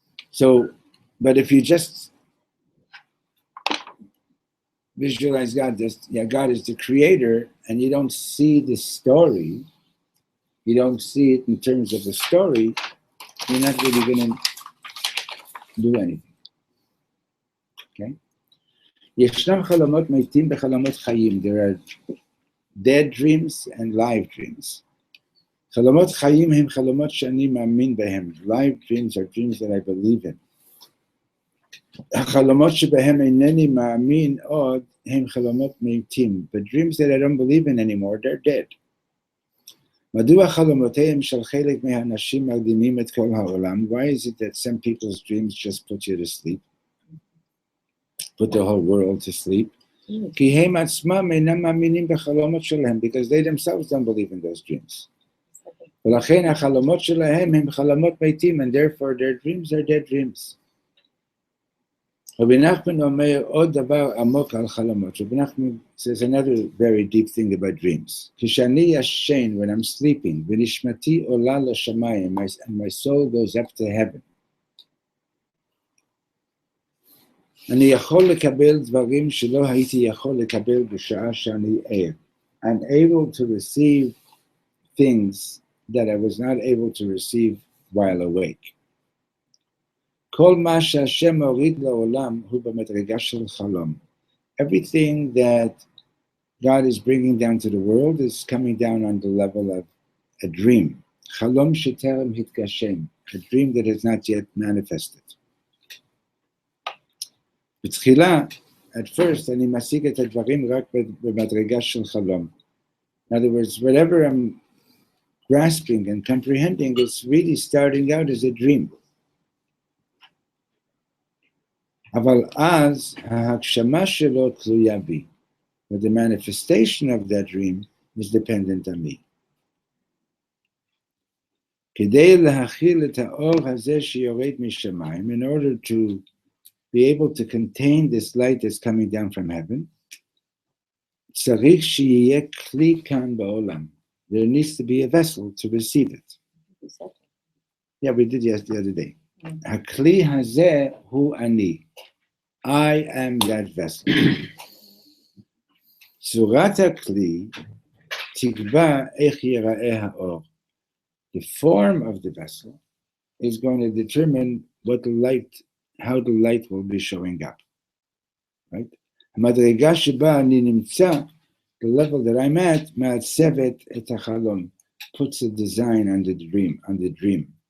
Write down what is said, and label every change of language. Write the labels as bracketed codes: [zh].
[en] So, but if you just visualize God, God is the creator, and you don't see the story, you don't see it in terms of the story, you're not really going to do anything. Okay? [he] ישנם חלומות מתים בחלומות חיים. [en] There are dead dreams and live dreams. [he] חלומות חיים הם חלומות שאני מאמין בהם. [en] Live dreams are dreams that I believe in. [he] החלומות שבהם אינני מאמין עוד הם חלומות מתים. [en] The dreams that I don't believe in anymore, they're dead. [he] מדוע חלומותיהם של חלק מהאנשים מרדימים את כל העולם? [en] Why is it that some people's dreams just put you to sleep? Put the whole world to sleep? [he] כי הם עצמם אינם מאמינים בחלומות שלהם, [en] because they themselves don't believe in those dreams. [he] ולכן החלומות שלהם הם חלומות מתים, [en] and therefore their dreams are dead dreams. [he] רבי נחמן אומר עוד דבר עמוק על חלומות. [en] רבי נחמן says another very deep thing about dreams. [he] כשאני ישן, [en] when I'm sleeping, [he] ונשמתי עולה לשמיים, [en] and my soul goes up to heaven. [he] אני יכול לקבל דברים שלא הייתי יכול לקבל בשעה שאני ער. [en] I'm able to receive things that I was not able to receive while awake. [he] כל מה שהשם מוריד לעולם הוא במדרגה של חלום. [en] Everything that God is bringing down to the world is coming down on the level of a dream. [he] חלום שטרם התגשם, [en] a dream that has not yet manifested. [he] בתחילה, [en] at first, [he] אני משיג את הדברים רק במדרגה של חלום. [en] In other words, whatever I'm grasping and comprehending is really starting out as a dream. [he] אבל אז ההגשמה שלו תלויה בי. [en] But the manifestation of that dream is dependent on me. [he] כדי להכיל את האור הזה שיורד משמיים, [en] in order to be able to contain this light that's coming down from heaven, [he] צריך שיהיה כלי כאן בעולם. [en] There needs to be a vessel to receive it. Yeah, we did yes the other day. [he] הכלי הזה הוא אני. [en] I am that vessel. [he] צורת הכלי תקבע איך ייראה האור. [en] The form of the vessel is going to determine what the light, how the light will be showing up. Right? [he] המדרגה שבה אני נמצא, [en] the level that I'm at, [he] מעצבת את החלום, [en] puts a design on the dream.